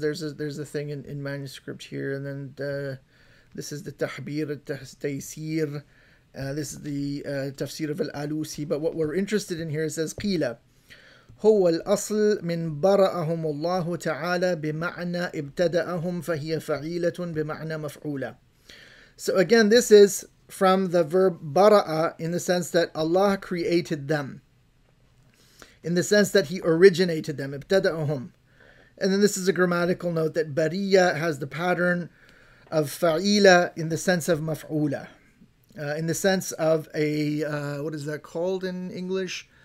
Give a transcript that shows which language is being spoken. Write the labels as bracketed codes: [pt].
[en] There's a thing in manuscript here, and then this is the Tahbir al-Taysir. This is the Tafsir of al-Alusi. But what we're interested in here, it says [ar] قيل هو الأصل من برأهم الله تعالى بمعنى ابتدأهم فهي فعيلة بمعنى مفعولة. [en] So again, this is from the verb bara'a, in the sense that Allah created them, in the sense that He originated them, ibtada'ahum. And then this is a grammatical note that bariyya has the pattern of fa'ila in the sense of maf'ula, in the sense of a, what is that called in English?